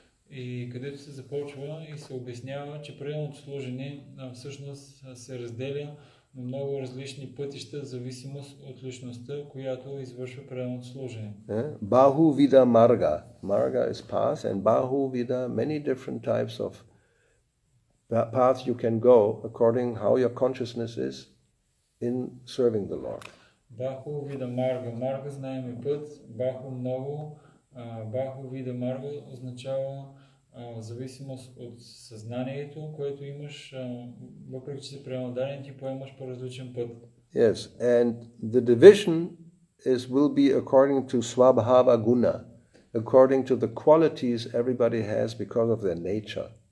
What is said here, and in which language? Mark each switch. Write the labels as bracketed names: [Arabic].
[Bulgarian] И където се започва и се обяснява, че преданото служение всъщност се разделя на много различни пътища в зависимост от личността, която извършва преданото служение. [Sanskrit] Bahu Vida Marga. [English] Marga is path, and Bahu Vida, many different types of paths you can go according how your consciousness is in serving the Lord. [Sanskrit] Bahu Vida Marga. [Bulgarian] Marga знаем и път. Bahu много. Баху вида марга означава в зависимост от съзнанието, което имаш, въпреки че си пренадарен, ти поемаш по различен път. [English] Yes, and the division will be according to Swabhava Guna, according to the qualities everybody has because of their nature.